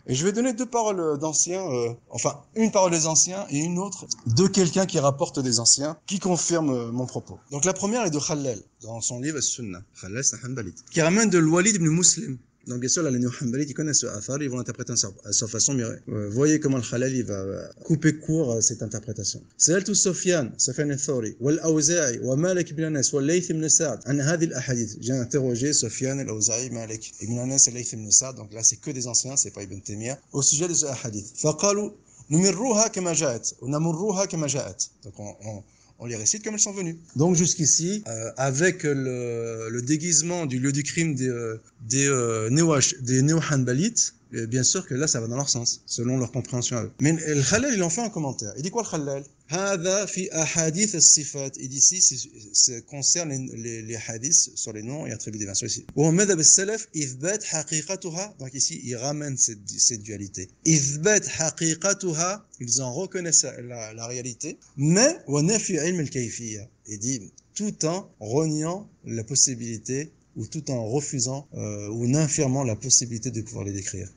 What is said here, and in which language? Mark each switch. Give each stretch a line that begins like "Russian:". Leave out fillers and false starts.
French: Et je vais donner deux paroles d'anciens, une parole des anciens et une autre de quelqu'un qui rapporte des anciens, qui confirme mon propos. Donc la première est de Khallal, dans son livre As-Sunnah. Khallal, c'est un hanbalite, qui ramène de l'Walid ibn Muslim. Donc bien sûr, là, les néo-hanbalites, ils connaissent ce athar, ils vont l'interpréter à sa façon, mais voyez comment le Khalal, il va couper court à cette interprétation.
Arabic: سألت سفيان الثوري والأوزاعي ومالك بن أنس والليث بن سعد عن هذه الأحاديث.
French: J'ai interrogé Sufyan, al-Awza'i, Malik ibn Anas et Layth ibn Sa'd, donc là c'est que des anciens, c'est pas Ibn Taymiyyah, au sujet de ce hadith.
Arabic: فقالوا نمرها كما جاءت ونمرها كما جاءت.
French: Donc on les récite comme elles sont venues. Donc jusqu'ici, avec le déguisement du lieu du crime des néo-hanbalites, bien sûr que là, ça va dans leur sens, selon leur compréhension à eux. Mais le Khalal, il en fait un commentaire. Il dit quoi le Khalal?
Arabic: هذا في أحاديث الصفات.
French: Il dit ici, ça concerne les hadiths sur les noms et attributs des versets ici.
Arabic: وهو مذهب السلف إثبات حقيقتها.
French: Donc ici, il ramène cette dualité.
Arabic: إثبات حقيقتها,
French: ils en reconnaissent la réalité, mais
Arabic: ونفي علم الكيفية.
French: Il dit tout en reniant la possibilité ou tout en refusant ou en infirmant la possibilité de pouvoir les décrire.